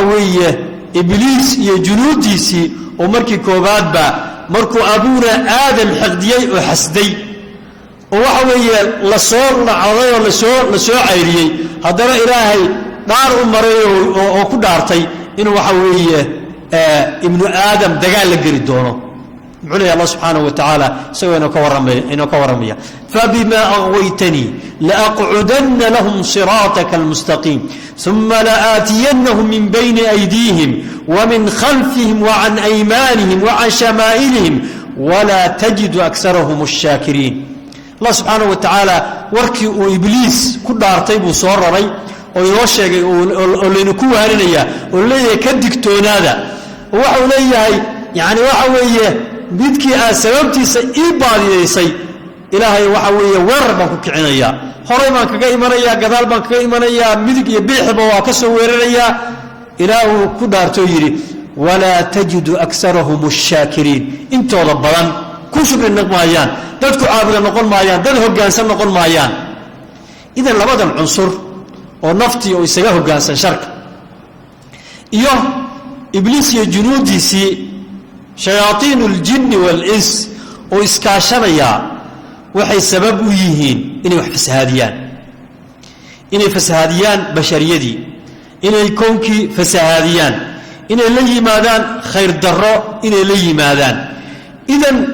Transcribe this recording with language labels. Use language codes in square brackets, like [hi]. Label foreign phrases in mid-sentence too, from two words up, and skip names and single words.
[so] weeye ibliis iyo junuudiisii oo markii koobaadba markuu abuuna aadam xaqdiyay oo xasday oo waxa weeye la soo nacday oo la soo cayriyay haddana ilaahay dhaar u maray oo ku dhaartay inuu waxa weeye ibnu aadam dagaal la geli doono [ar] muxuu الله سبحانه وتعالى [so] sawayna ka waramaya [ar] فبما أغويتني لأقعدن لهم صراطك المستقيم ثم لآتينهم من بين أيديهم ومن خلفهم وعن أيمانهم وعن شمائلهم ولا تجد أكثرهم شاكرين الله سبحانه وتعالى [so] warkii uu ibliis ku dhaartay buu soo raray oo inoo sheegay oo leenu ku waarinaya oo leeyahay ka digtoonaada waxa uu leeyahay yaani waxa weeye midkii aan sababtiisa ii baadiyeysay ilaahay waxa weeye weerar baan ku kicinaya horay baan kaga imanaya gadaal baan kaga imanaya midig iyo biixba waa ka soo weeraraya ilaahu ku dhaarto yiri [ar] ولا تجد أكثرهم شاكرين [so] intooda badan ku shukrin naqmayaan dadku caabuda noqon maayaan dad hoggaansan noqon maayaan idan labadan cunsur oo naftii oo isaga hoggaansan sharka iyo ibliis iyo junuudiisii [ar] شياطين الجن والإنس [so] oo iskaashanaya waxay sabab u yihiin inay wax fasahaadiyaan bashariyadii inay koonkii fasahaadiyaan inay la yimaadaan khayr darro inay la yimaadaan idan